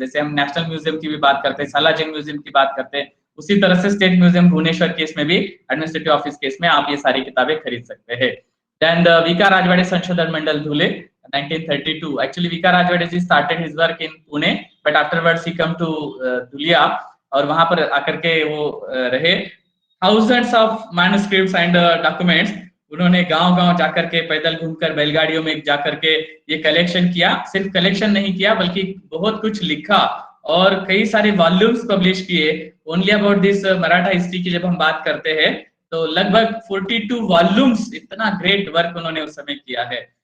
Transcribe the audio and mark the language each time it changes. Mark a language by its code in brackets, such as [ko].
[hi] जैसे हम national museum की भी बात करते हैं, सालारजंग म्यूजियम की बात करते हैं, उसी तरह से स्टेट म्यूजियम भुवनेश्वर केस में भी एडमिनिस्ट्रेटिव ऑफिस केस में आप ये सारी किताबें खरीद सकते हैं। [en] Then the Vika Rajwade संशोधन मंडल Dhule 1932। Actually Vika Rajwade ji started his work in Pune, but afterwards he come to Dhulia, [hi] और वहां पर आकर के वो रहे। [en] thousands of manuscripts and documents [hi] उन्होंने गांव-गांव जाकर के पैदल घूमकर बैलगाड़ियों में जाकर के ये कलेक्शन किया। सिर्फ कलेक्शन नहीं किया बल्कि बहुत कुछ लिखा और कई सारे वॉल्यूम्स पब्लिश किए। [en] only about this Maratha history [hi] की जब हम बात करते हैं तो लगभग 42 वॉल्यूम्स, इतना ग्रेट वर्क उन्होंने उस समय किया है।